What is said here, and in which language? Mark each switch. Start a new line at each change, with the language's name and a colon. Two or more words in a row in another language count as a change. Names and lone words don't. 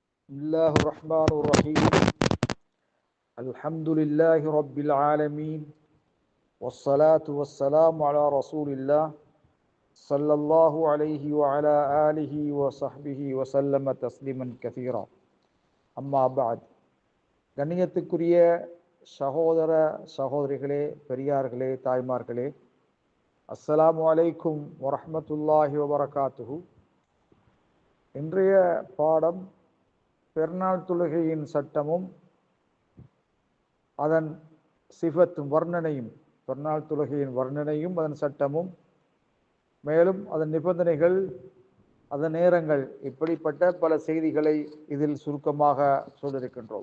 Arabic: بسم الله الرحمن الرحيم. الحمد لله رب العالمين، والصلاة والسلام على رسول الله صلى الله عليه وعلى آله وصحبه وسلم تسليما كثيرا. أما بعد.
Tamil: கண்ணியத்துக்குரிய சகோதர சகோதரிகளே, பெரியார்களே, தாய்மார்களே,
Arabic: السلام عليكم ورحمة الله وبركاته.
Tamil: இன்றைய பாடம் பெருநாள் தொழுகையின் சட்டமும் அதன் சிஃபத்தும் வர்ணனையும், பெருநாள் தொழுகையின் வர்ணனையும் அதன் சட்டமும், மேலும் அதன் நிபந்தனைகள், அதன் நேரங்கள், இப்படிப்பட்ட பல செய்திகளை இதில் சுருக்கமாக சொல்லியிருக்கின்றோம்.